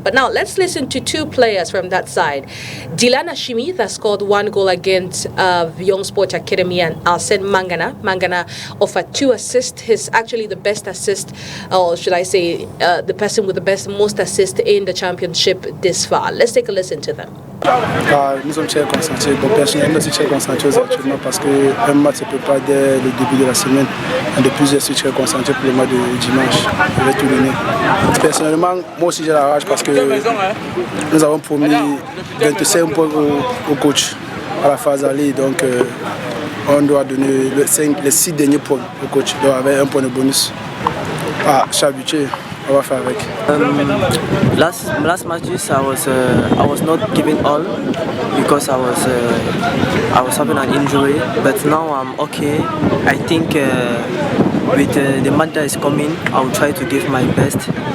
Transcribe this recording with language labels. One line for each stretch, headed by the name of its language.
English: But now let's listen to 2 players from that side. Dylan Ashimi that scored 1 goal against Young Sports Academy, and Arsene Mangana. Mangana offered 2 assists. He's actually the best assist, or should I say, the person with the most assists in the championship this far. Let's take a listen to them.
French: Nous sommes très concentrés. Bon, personnellement, je suis très concentré actuellement parce qu'un match se prépare dès le début de la semaine. Et de plus, je suis très concentré pour le match de dimanche. Je vais tout donner. Personnellement, moi aussi j'ai la rage parce que nous avons promis 25 points au coach à la phase aller. Donc, on doit donner les 6 derniers points au coach. Donc, avec un point de bonus. Je suis habitué. On va faire avec.
English: Last matches I was not giving all because I was having an injury, but now I'm okay. I think with the match that is coming, I will try to give my best.